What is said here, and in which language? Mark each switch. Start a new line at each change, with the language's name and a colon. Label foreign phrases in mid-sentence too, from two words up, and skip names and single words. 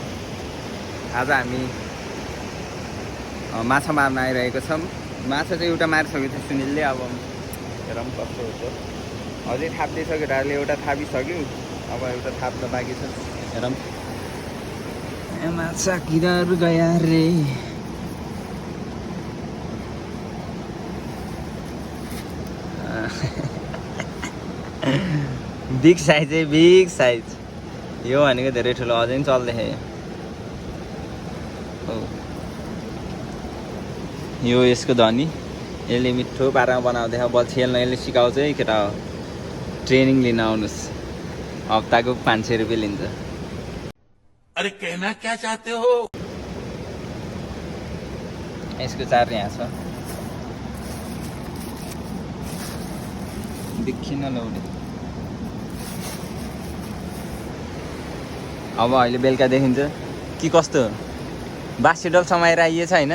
Nepali: आज हामी माछा मार्न आइरहेको छौँ। माछा चाहिँ एउटा मारिसकेको थियो सुनिलले। अब हेरौँ कस्तो हुन्छ। अझै थाप्दैछ केटाहरूले, एउटा थापिसक्यो, अब एउटा थाप्न बाँकी छ। हेरौँ। माछा किराहरू गया रे।
English: big size है, big size.
Nepali: यो भनेको धेरै ठुलो, अझै पनि चल्दैछ यो। यसको धनी यसले मिठो पारामा बनाउँदैछ। बल खेल्न यसले सिकाउँछ है केटा हो। ट्रेनिङ लिन आउनुहोस्। हप्ताको 500 रुपियाँ लिन्छ।
Hindi: अरे कहना क्या चाहते हो?
Nepali: यसको चार यहाँ छ, देखिन लौडे। अब अहिले बेलुका देखिन्छ कि कस्तो बास्केटबल समाएर आइएछ होइन?